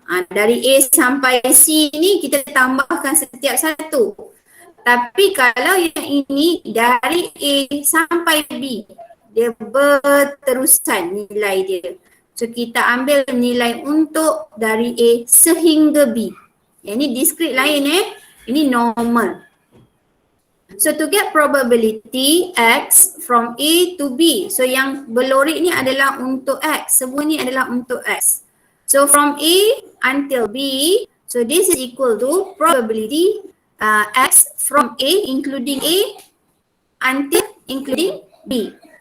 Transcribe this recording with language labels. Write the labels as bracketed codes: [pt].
[ms] Dari A sampai C ni kita tambahkan setiap satu. Tapi kalau yang ini dari A sampai B, dia berterusan nilai dia. So kita ambil nilai untuk dari A sehingga B. Yang ni discrete lain ini normal. [en] So to get probability X from A to B. [ms] So yang berlorik ni adalah untuk X. Semua ni adalah untuk X. [en] So from A until B, so this is equal to probability X from A including A until including B.